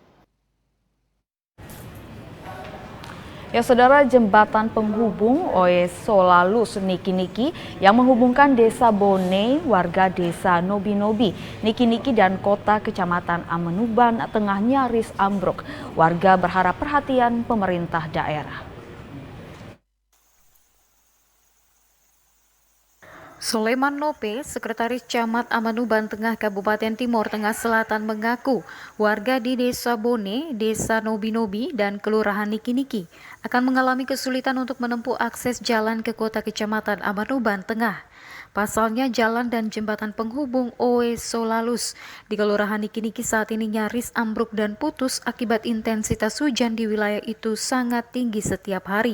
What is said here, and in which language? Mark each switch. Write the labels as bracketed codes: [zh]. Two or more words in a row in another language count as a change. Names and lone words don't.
[id] Ya saudara, jembatan penghubung Oe Solalus Niki-Niki yang menghubungkan Desa Bone, warga Desa Nobi-Nobi, Niki-Niki dan kota Kecamatan Amenuban tengah nyaris ambruk. Warga berharap perhatian pemerintah daerah. Soleman Nope, Sekretaris Camat Amenuban Tengah Kabupaten Timur Tengah Selatan mengaku warga di Desa Bone, Desa Nobi-Nobi, dan Kelurahan Niki-Niki akan mengalami kesulitan untuk menempuh akses jalan ke kota Kecamatan Amenuban Tengah. Pasalnya jalan dan jembatan penghubung Oe Solalus di Kelurahan Niki-Niki saat ini nyaris ambruk dan putus akibat intensitas hujan di wilayah itu sangat tinggi setiap hari.